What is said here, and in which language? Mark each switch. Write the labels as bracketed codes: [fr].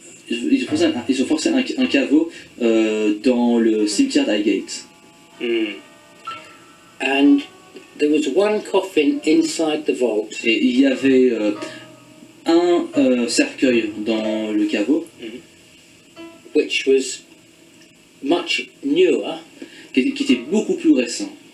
[fr] Ils ont forcé un caveau dans le cimetière d'Highgate. [en] And there was one coffin inside the vault, [fr] Et il y avait un cercueil dans le caveau [en] which was much newer [fr] qui était beaucoup plus récent